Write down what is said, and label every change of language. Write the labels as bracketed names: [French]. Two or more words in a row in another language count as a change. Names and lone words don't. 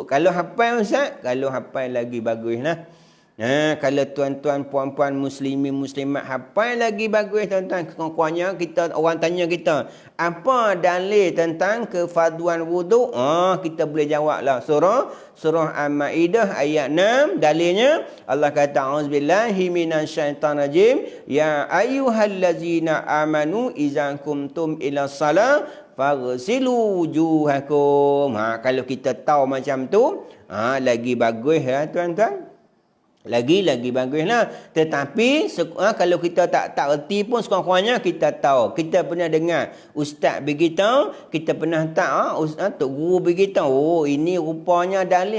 [Malay] Kalau hafal Ustaz, kalau hafal lagi baguslah. Kalau tuan-tuan puan-puan muslimin muslimat hafal lagi bagus tuan-tuan. Kurang-kurangnya orang tanya kita, apa dalil tentang kefarduan wuduk? Kita boleh jawablah. Surah Al-Maidah ayat 6. Dalilnya Allah kata, [Arabic] أعوذ بالله من الشيطان الرجيم. يا أيها الذين آمنوا إذا قمتم إلى الصلاة فاغسلوا وجوهكم. [Malay] Kalau kita tahu macam tu, lagi bagus ya tuan-tuan. lagi baguslah. Tetapi kalau kita tak erti pun sekurang-kurangnya kita tahu. Kita pernah dengar ustaz beritahu, kita pernah tok guru beritahu, oh ini rupanya dalil.